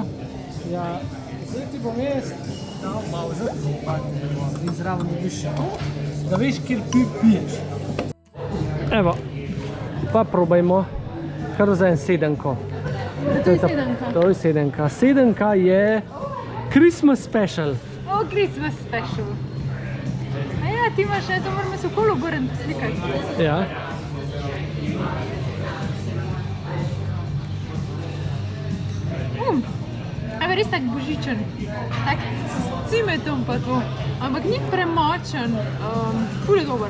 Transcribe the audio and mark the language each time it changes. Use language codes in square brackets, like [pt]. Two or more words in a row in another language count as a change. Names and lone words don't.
[sl] Ja, zdaj ti bom jaz dal malo žrtvo, in zraven dobiš še to, da veš, kjer piješ. Evo, pa probajmo kar za en sedenko. To je sedenka? To je sedenka. Sedenka je [en] Christmas special. Oh, Christmas special. [sl] A ja, ti imaš, to moramo se okolo obrniti poslikati. Ja. Evo, res tak božičen, tak s cimetom pa to, ampak ni premočen, ful je dober.